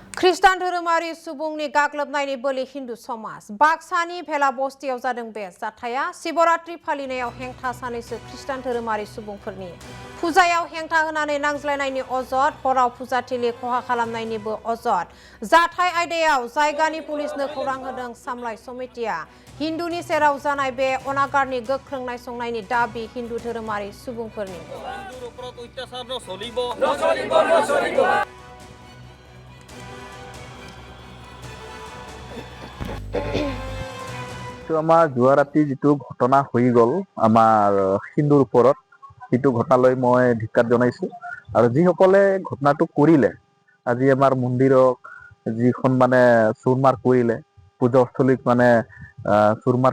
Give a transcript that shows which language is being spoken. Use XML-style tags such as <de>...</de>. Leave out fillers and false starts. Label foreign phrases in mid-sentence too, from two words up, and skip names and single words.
<brx>ख्रिस्टान धोरोमारि सुबुंनि गाग्लोबनायनि बोलि हिन्दु समाज बाक्सानि भेला बस्तियाव जादों बे जाथाया शिवरात्रि फालिनायाव हेंथा सानैसो ख्रिस्टान धोरोमारि सुबुंफोरनि फुजायाव हेंथा होनानै नांज्लायनायनि अजद हराव फुजाथिलि खहा खालामनायनिबो अजद जाथाय आयदायाव जायगानि पुलिसनो खौरां होदों सामलाय समितिया हिन्दुनि सेराव जानाय बे अनागारनि गोख्रों नायसंनायनि दाबि हिन्दु धोरोमारि सुबुंफोरनि</brx> <as>আমাৰ যোৱা ৰাতি যিটো ঘটনা হৈ গ'ল আমাৰ হিন্দুৰ ওপৰত সেইটো ঘটনালৈ মই ধিক্কাৰ জনাইছো আৰু যিসকলে ঘটনাটো কৰিলে আজি আমাৰ মন্দিৰক যিখন মানে চুৰমাৰ কৰিলে পূজাস্থলীক মানে চুৰমাৰ</as>